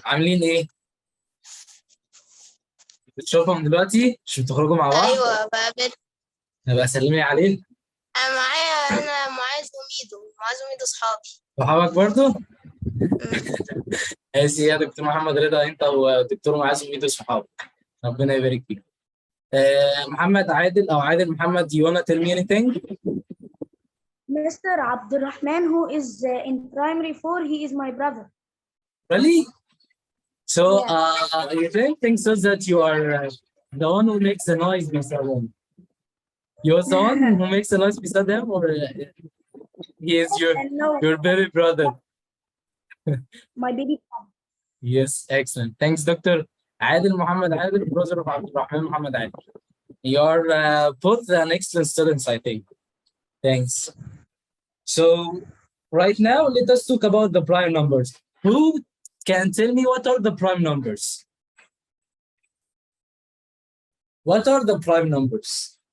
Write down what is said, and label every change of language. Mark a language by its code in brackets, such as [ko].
[ar] عاملين ايه؟ بتشوفهم دلوقتي؟ مش بتخرجوا مع بعض؟ ايوه بقابل. ابقى سلمي عليه. انا معايا معاذ وميدو صحابي. صحابك برضه؟ ماشي يا دكتور محمد رضا، انت ودكتور معاذ وميدو صحابك. ربنا يبارك فيك. [en] محمد عادل او عادل محمد, you wanna tell me anything? Mr. Abdurrahman, who is in primary 4, he is my brother. Really? So Yeah. you don't think so that you are the one who makes the noise beside him? You're the one who makes the noise beside him, or he is your baby brother? My baby brother. Yes, excellent. Thanks, Doctor. عادل محمد عادل, brother of عبد الرحمن محمد عادل. You're both an excellent students, I think. Thanks. So right now, let us talk about the prime numbers. Who can tell me what are the prime numbers? What are the prime numbers?